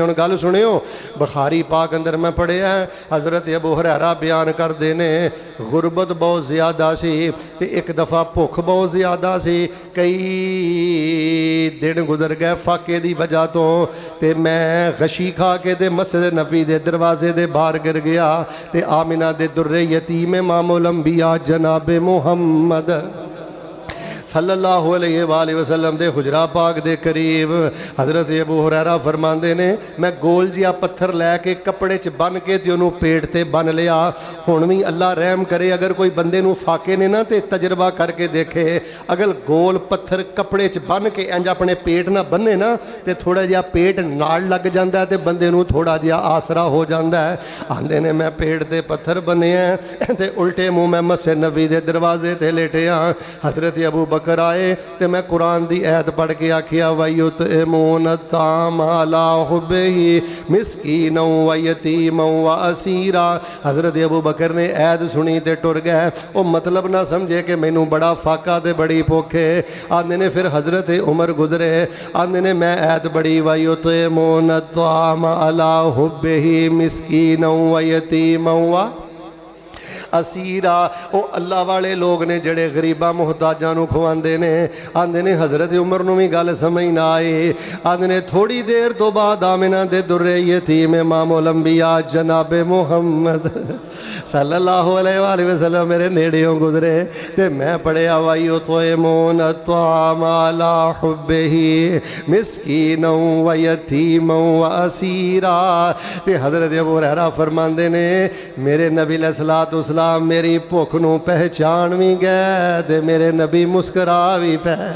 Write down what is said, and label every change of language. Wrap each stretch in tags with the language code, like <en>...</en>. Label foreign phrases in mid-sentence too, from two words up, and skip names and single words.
<pa>ਹੁਣ ਗੱਲ ਸੁਣਿਓ, ਬੁਖ਼ਾਰੀ ਪਾਕ ਅੰਦਰ ਮੈਂ ਪੜ੍ਹਿਆ, ਹਜ਼ਰਤ ਅਬੂ ਹੁਰੈਰਾ ਬਯਾਨ ਕਰਦੇ ਨੇ, ਗੁਰਬਤ ਬਹੁਤ ਜ਼ਿਆਦਾ ਸੀ ਤੇ ਇਕ ਦਫ਼ਾ ਭੁੱਖ ਬਹੁਤ ਜ਼ਿਆਦਾ ਸੀ। ਕਈ ਦਿਨ ਗੁਜ਼ਰ ਗਏ ਫ਼ਾਕੇ ਦੀ ਵਜ੍ਹਾ ਤੋਂ, ਤੇ ਮੈਂ ਗ਼ਸ਼ੀ ਖਾ ਕੇ ਤੇ ਮਸਜਿਦ ਨਬੀ ਦੇ ਦਰਵਾਜ਼ੇ ਦੇ ਬਾਹਰ ਡਿੱਗ ਗਿਆ। ਤੇ ਆਮਿਨਾ ਦੇ ਦੁੱਰੇ ਯਤੀਮ ਇਮਾਮੁਲ ਅੰਬੀਆ ਜਨਾਬ ਮੁਹੰਮਦ</pa> <ar>صلى الله عليه وسلم</ar> <pa>ਦੇ ਹੁਜਰਾ ਪਾਕ ਦੇ ਕਰੀਬ ਹਜ਼ਰਤ ਅਬੂ ਹੁਰੈਰਾ ਫ਼ਰਮਾਂਦੇ ਨੇ, ਮੈਂ ਗੋਲ ਜਿਹਾ ਪੱਥਰ ਲੈ ਕੇ ਕੱਪੜੇ ਚ ਬੰਨ੍ਹ ਕੇ ਤੇ ਉਨ੍ਹਾਂ ਨੇ ਪੇਟ ਤੇ ਬੰਨ੍ਹ ਲਿਆ। ਹੁਣ ਭੀ ਅੱਲ੍ਹਾ ਰਹਿਮ ਕਰੇ, ਅਗਰ ਕੋਈ ਬੰਦੇ ਨੂੰ ਫ਼ਾਕੇ ਨੇ ਨਾ ਤੇ ਤਜਰਬਾ ਕਰਕੇ ਦੇਖੇ, ਅਗਰ ਗੋਲ ਪੱਥਰ ਕੱਪੜੇ ਚ ਬੰਨ੍ਹ ਕੇ ਇੰਜ ਅਪਣੇ ਪੇਟ ਨਾ ਬੰਨ੍ਹੇ ਨਾ ਤੇ ਥੋੜ੍ਹਾ ਜਿਹਾ ਪੇਟ ਨਾਲ ਲੱਗ ਜਾਂਦਾ ਹੈ ਤੇ ਬੰਦੇ ਨੂੰ ਥੋੜ੍ਹਾ ਜਿਹਾ ਆਸਰਾ ਹੋ ਜਾਂਦਾ ਹੈ। ਆਂਦੇ ਨੇ ਮੈਂ ਪੇਟ ਤੇ ਪੱਥਰ ਬੰਨ੍ਹੇ ਹੈਂ ਤੇ ਉਲਟੇ ਮੂੰਹ ਮੈਂ ਮਸਜਿਦ ਨਬੀ ਦੇ ਦਰਵਾਜ਼ੇ ਤੇ ਲੇਟੇ ਹਾਂ। ਹਜ਼ਰਤ ਅਬੂ ਬਕਰ ਆਏ ਤੋ ਮੈਂ ਕੁਰਾਨ ਦੀ ਆਇਤ ਪੜ੍ਹ ਕੇ ਆਖਿਆ,</pa> <ar>ويطعمون الطعام على حبه مسكينا ويتيما وأسيرا.</ar> <pa>ਹਜ਼ਰਤ ਅਬੂ ਬਕਰ ਨੇ ਆਇਤ ਸੁਣੀ ਤੋ ਟੁਰ ਗਏ। ਓ ਮਤਲਬ ਨਾ ਸਮਝੇ ਕਿ ਮੈਨੂੰ ਬੜਾ ਫ਼ਾਕਾ ਤੋ ਬੜੀ ਭੁੱਖ ਹੈ। ਆਂਦੇ ਨੇ ਫਿਰ ਹਜ਼ਰਤ ਉਮਰ ਗੁਜ਼ਰੇ, ਆਂਦੇ ਨੇ ਮੈਂ ਆਇਤ ਪੜ੍ਹੀ,</pa> <ar>ويطعمون الطعام على حبه مسكينا ويتيما وأسيرا.</ar> <pa>ਓ ਅੱਲ੍ਹਾ ਵਾਲੇ ਲੋਕ ਨੇ ਜਿਹੜੇ ਗ਼ਰੀਬਾਂ ਮੁਹਤਾਜਾਂ ਨੂੰ ਖਵਾਂਦੇ ਨੇ। ਆਂਦੇ ਨੇ ਹਜ਼ਰਤ ਉਮਰ ਨੂੰ ਭੀ ਗੱਲ ਸਮਝ ਨਾ ਆਈ। ਆਂਦੇ ਨੇ ਥੋੜ੍ਹੀ ਦੇਰ ਤੋਂ ਬਾਅਦ ਆਮਿਨਾ ਦੇ ਦੁੱਰੇ ਯਤੀਮ ਇਮਾਮੁਲ ਅੰਬੀਆ ਜਨਾਬ ਮੁਹੰਮਦ</pa> <ar>صلى الله عليه وسلم</ar> <pa>ਮੇਰੇ ਨੇੜਿਓਂ ਗੁਜ਼ਰੇ ਤੇ ਮੈਂ ਪੜ੍ਹਿਆ,</pa> <ar>ويطعمون الطعام على حبه مسكينا ويتيما وأسيرا.</ar> <pa>ਤੇ ਹਜ਼ਰਤ ਅਬੂ ਹੁਰੈਰਾ ਫ਼ਰਮਾਂਦੇ ਨੇ, ਮੇਰੇ ਨਬੀ</pa> <ar>عليه الصلاة والسلام</ar> <pa>ਮੇਰੀ ਭੁੱਖ ਨੂੰ ਪਹਿਚਾਣ ਭੀ ਗਏ ਤੇ ਮੇਰੇ ਨਬੀ ਮੁਸਕਰਾ ਭੀ ਪਏ।</pa>